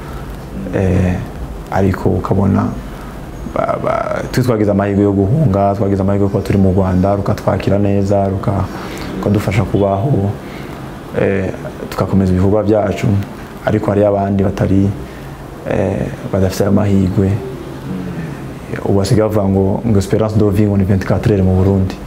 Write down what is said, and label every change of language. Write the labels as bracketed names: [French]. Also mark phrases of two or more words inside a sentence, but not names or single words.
[Kinyarwanda] ariko ukabona twagize amahirwe yo guhunga, twagize amahirwe ko turi mu Rwanda rukatwakira neza, rukadufasha kubaho, tugakomeza ibikorwa byacu, ariko hari abandi batari badafite amahirwe, ubu basigaye bavuga ngo [French] espérance de vie [Kinyarwanda] ngo ni 24 heures mu Burundi.